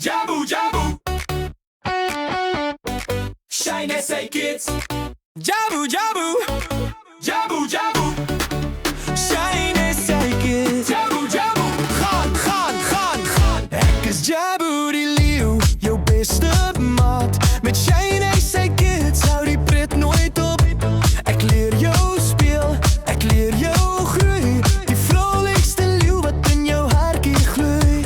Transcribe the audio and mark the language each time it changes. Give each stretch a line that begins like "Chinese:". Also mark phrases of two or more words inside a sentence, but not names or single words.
Afrikaans: Jabu Jabu. Shine SA Kids. Jabu Jabu. Jabu Jabu. Shine SA Kids. Jabu Jabu. Gaan. Ek is Jabu die leeuw, jou beste maat. Met Shine SA Kids hou die pret nooit op. Ek leer jou speel, ek leer jou groei. Die
Dutch: vrolijkste leeuw
Afrikaans: wat in jou hartjie gloei.